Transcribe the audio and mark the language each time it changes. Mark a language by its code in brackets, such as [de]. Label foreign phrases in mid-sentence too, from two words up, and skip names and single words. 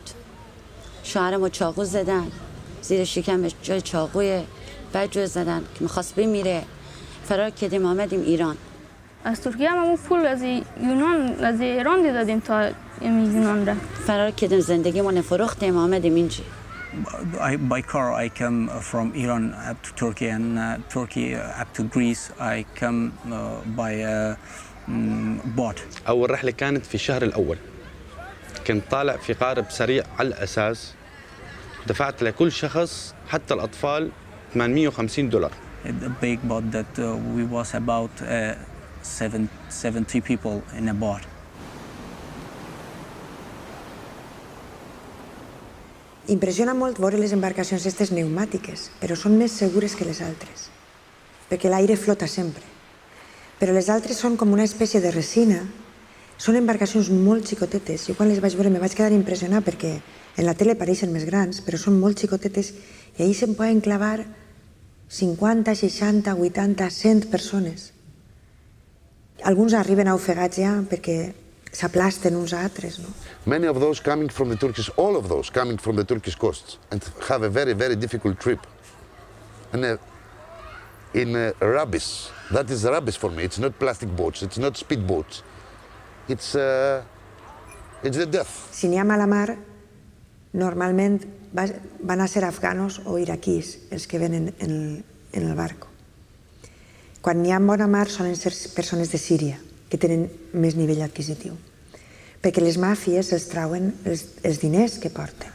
[fa] شوهر ما چاقو زدن، زیر شکمش جای چاقوی بجو زدن که میخواست بمیره. فرار کردیم آمدیم ایران. از ترکیه هم پول از یونان از ایران دادیم تا یونان را. فرار کردیم زندگیمون فروختیم آمدیم اینجا. [en] By car I come from Iran up to Turkey and Turkey up to Greece I come by boat. [ar] أول رحلة كانت في الشهر الأول. كنت طالع في قارب سريع على الأساس. [fa] دفعت لكل شخص حتى الأطفال $850. [en] The big boat that we was about 70 people in a boat. [ca] Impressiona molt veure les embarcacions aquestes pneumàtiques, però són més segures que les altres, perquè l'aire flota sempre. Però les altres són com una espècie de resina, són embarcacions molt xicotetes. Jo quan les vaig veure me vaig quedar impressionat perquè en la tele pareixen més grans, però són molt xicotetes i ahir se'n poden clavar 50, 60, 80, 100 persones. Alguns arriben a ofegats ja perquè s'aplasten uns a altres, no? [en] Many of those coming from the Turkish, all of those coming from the Turkish coasts and have a very, very difficult trip. And in rubbish, that is rubbish for me. It's not plastic boats, it's not speed boats. It's the death. [ca] Si n'hi ha mala mar, normalment van a ser afganos o iraquís els que venen en el barco. Quan n'hi ha bona mar solen ser persones de Síria, que tenen més nivell adquisitiu, perquè les màfies els trauen els diners que porten.